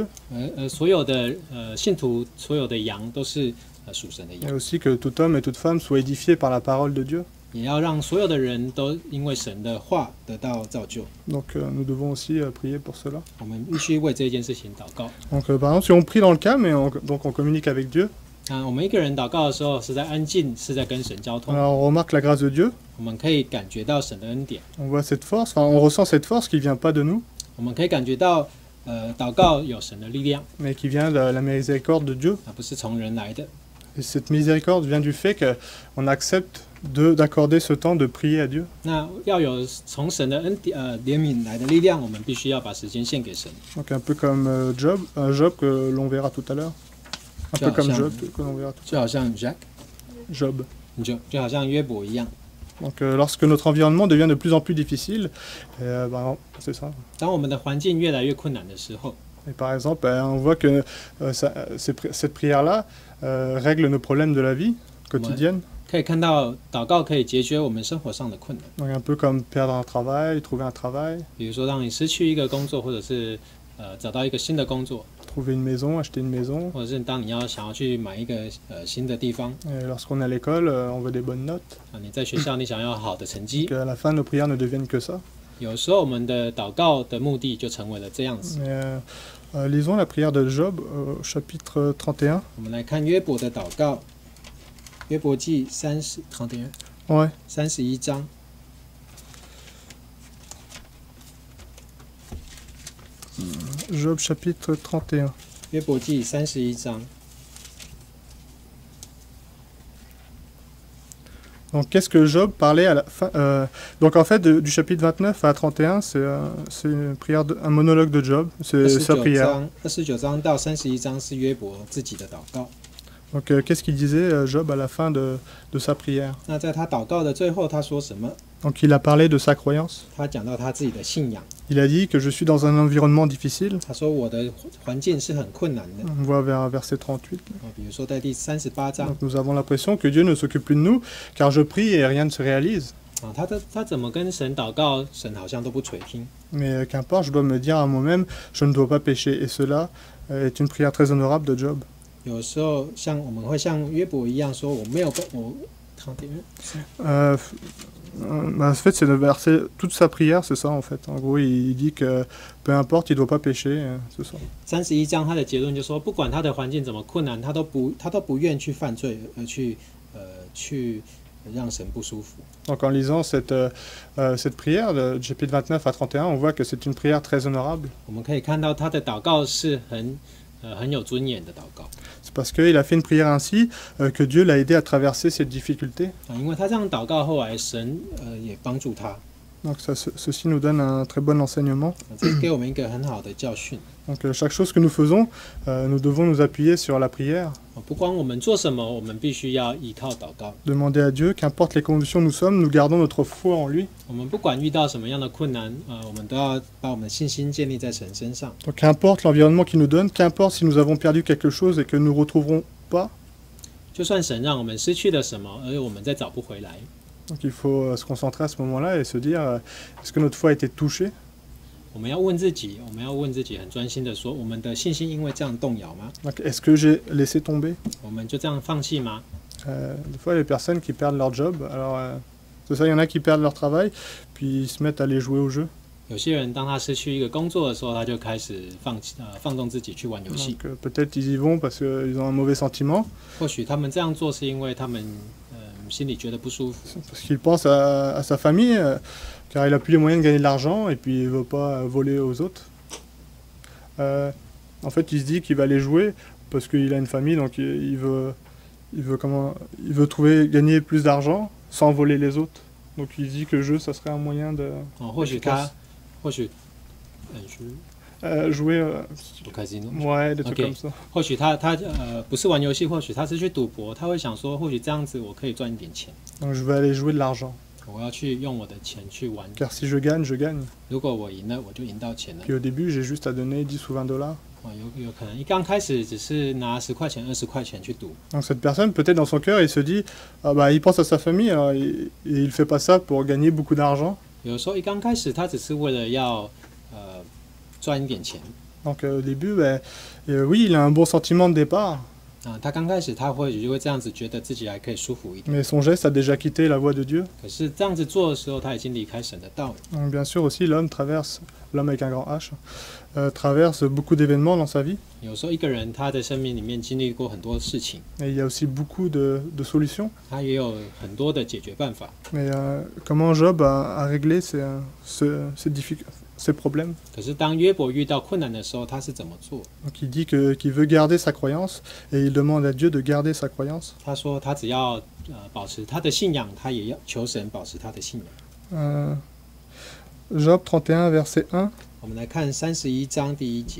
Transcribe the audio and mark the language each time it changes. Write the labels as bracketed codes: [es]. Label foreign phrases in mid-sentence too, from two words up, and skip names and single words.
[zh] 所有的信徒，所有的羊都是属神的 [fr] Et [zh] 羊， [fr] aussi que tout homme et toute femme soient édifiés par la parole de Dieu. [zh] 也要让所有的人都因为神的话得到造就。 [fr] Donc nous devons aussi prier pour cela. [zh] 我们必须为这件事情祷告。 [fr] Donc par exemple, si on prie dans le calme et donc on communique avec Dieu, [zh] 我们一个人祷告的时候是在安静，是在跟神交通。 [fr] alors on remarque la grâce de Dieu, [zh] 我们可以感觉到神的恩典， [fr] on voit cette force, on ressent cette force qui vient pas de nous, [zh] 我们可以感觉到祷告有神的力量， [fr] mais qui vient de la miséricorde de Dieu. [zh] 不是从人来的。 [fr] Et cette miséricorde vient du fait qu'on accepte d'accorder ce temps de prier à Dieu. [zh] 那要有从神的怜悯来的力量，我们必须要把时间献给神。 [fr] Donc un peu comme Job que l'on verra tout à l'heure. Un peu comme Job que l'on verra tout [zh] 就好像 Jack， Job. 就好像约伯一样。 [fr] Donc lorsque notre environnement devient de plus en plus difficile, c'est ça. [zh] 当我们的环境越来越困难的时候， [fr] Et par exemple, on voit que cette prière-là règle nos problèmes de la vie quotidienne. [zh] 可以看到祷告可以解决我们生活上的困难。 [fr] Donc un peu comme perdre un travail, trouver un travail, [zh] 比如说让你失去一个工作，或者是找到一个新的工作， [fr] trouver une maison, acheter une maison. [zh] 或者是当你想要去买一个新的地方， [fr] Et lorsqu'on est à l'école, on veut des bonnes notes. [zh] 你在学校你想要好的成绩， [fr] Qu'à la fin, nos prières ne deviennent que ça. [zh] 有时候我们的祷告的目的就成为了这样子。 [fr] Mais, lisons la prière de Job, chapitre 31. [zh] 我们来看约伯的祷告，约伯记31 [fr] Ouais. [zh] 31章。 [fr] Job, chapitre 31. [zh] 约伯记31章。 [fr] Donc, qu'est-ce que Job parlait à la fin Donc, en fait, du chapitre 29 à 31, c'est une prière, un monologue de Job. C'est sa prière. [zh] 29 章到31章是约伯自己的祷告。 [fr] Donc, qu'est-ce qu'il disait Job à la fin de sa prière? [zh] 那在他祷告的最后，他说什么？ [fr] Donc, il a parlé de sa croyance. [zh] 他讲到他自己的信仰。 [fr] Il a dit que je suis dans un environnement difficile. [zh] 他说我的环境是很困难的。 [fr] On voit vers verset 38. [zh] 比如说在第38章 [fr] Donc, nous avons l'impression que Dieu ne s'occupe plus de nous, car je prie et rien ne se réalise. [zh] 他怎么跟神祷告，神好像都不垂听。 [fr] Mais qu'importe, je dois me dire à moi-même, je ne dois pas pécher. Et cela est une prière très honorable de Job. [zh] 有时候我们会像约伯一样说，我没有我 [fr] En fait, c'est le verset, toute sa prière, c'est ça en fait. En gros, il dit que peu importe, il ne doit pas pécher, c'est ça. [zh] 31章他的结论就说，不管他的环境怎么困难，他都不愿去犯罪，而去让神不舒服。 [fr] Donc en lisant cette prière de chapitre 29 à 31, on voit que c'est une prière très honorable. [zh] 我们可以看到他的祷告是很有尊严的祷告。 [fr] C'est parce qu'il a fait une prière ainsi que Dieu l'a aidé à traverser cette difficulté. [zh] 因为他这样祷告，后来神也帮助他。 [fr] Donc ceci nous donne un très bon enseignement. [zh] 这给我们一个很好的教训。 [fr] Donc chaque chose que nous faisons, nous devons nous appuyer sur la prière. [zh] 不管我们做什么，我们必须要依靠祷告。 [fr] Demander à Dieu, qu'importe les conditions où nous sommes, nous gardons notre foi en lui. [zh] 我们不管遇到什么样的困难，我们都要把我们的信心建立在神身上。 [fr] Donc qu'importe l'environnement qu'il nous donne, qu'importe si nous avons perdu quelque chose et que nous ne retrouverons pas. [zh] 就算神让我们失去了什么，而我们再找不回来， [fr] Donc il faut se concentrer à ce moment-là et se dire, est-ce que notre foi a été touchée? [zh] 我们要问自己很专心的说，我们的信心因为这样动摇吗？ [fr] Donc, est-ce que j'ai laissé tomber? [zh] 我们就这样放弃吗？ [fr] Des fois, il y a des personnes qui perdent leur job. Alors, c'est ça, il y en a qui perdent leur travail, puis ils se mettent à aller jouer au jeu. [zh] 有些人当他失去一个工作的时候，他就开始放纵自己去玩游戏。 [fr] Donc peut-être ils y vont parce qu'ils ont un mauvais sentiment, [zh] 或许他们这样做是因为他们心里觉得不舒服， [fr] parce qu'il pense à sa famille, car il n'a plus les moyens de gagner de l'argent et puis il ne veut pas voler aux autres. En fait, il se dit qu'il va aller jouer parce qu'il a une famille, donc il veut gagner plus d'argent sans voler les autres. Donc il se dit que le jeu, ça serait un moyen de [zh] 或许 [fr] jouer, [zh] 不开心。 [fr] ouais, des trucs Ok. comme ça. [zh] 或许他不是玩游戏，或许他是去赌博，他会想说，或许这样子我可以赚一点钱， [fr] Donc je vais aller jouer de l'argent, [zh] 我要去用我的钱去玩。 [fr] car si je gagne, je gagne. [zh] 如果我赢了，我就赢到钱了。 [fr] Puis au début, j'ai juste à donner 10 ou 20 dollars. [zh] 有可能一刚开始只是拿10块钱、20块钱去赌， [fr] Donc cette personne, peut-être dans son cœur, il se dit, ah bah, il pense à sa famille, alors il fait pas ça pour gagner beaucoup d'argent. [zh] 有时候一刚开始他只是为了要赚一点钱。 [fr] Donc au début, oui, il a un bon sentiment de départ, [zh] 他刚开始他或许就会这样子觉得自己还可以舒服一点， [fr] mais son geste a déjà quitté la voie de Dieu. [zh] 可是这样子做的时候，他已经离开神的道了。 [fr] Donc bien sûr aussi, l'homme avec un grand H, traverse beaucoup d'événements dans sa vie. [zh] 有时候一个人他的生命里面经历过很多事情， [fr] Et il y a aussi beaucoup de solutions. [zh] 他也有很多的解决办法。 [fr] Mais comment Job a réglé ces problèmes? [zh] 可是当约伯遇到困难的时候，他是怎么做？ [fr] Donc il dit qu'il veut garder sa croyance et il demande à Dieu de garder sa croyance. [zh] 他说他只要保持他的信仰，他也要求神保持他的信仰。 [fr] Job 31, verset 1. [zh] 我们来看31章第1节。